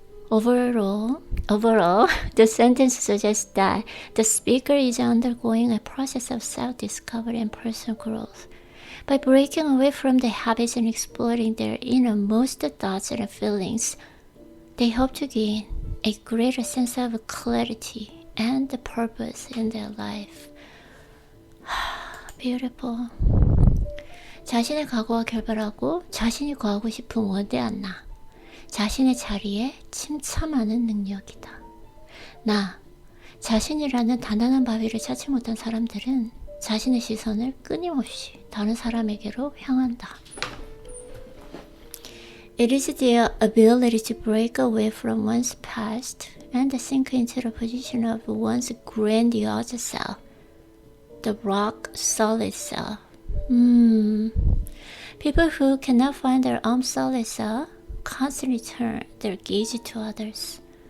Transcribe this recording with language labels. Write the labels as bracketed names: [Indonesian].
[English] Overall, the sentence suggests that the speaker is undergoing a process of self-discovery and personal growth. By breaking away from the habits and exploring their innermost thoughts and feelings, they hope to gain a greater sense of clarity and purpose in their life. Beautiful. [Korean] 자신의 과거와 결별하고 자신이 거하고 싶은 원대한 나. 자신의 자리에 침잠하는 능력이다. 나, 자신이라는 단단한 바위를 찾지 못한 사람들은 자신의 시선을 끊임없이 다른 사람에게로 향한다. [English] It is the ability to break away from one's past and sink into the position of one's grandiose self, the rock solid self. People who cannot find their own solid self constantly turn their gaze to others.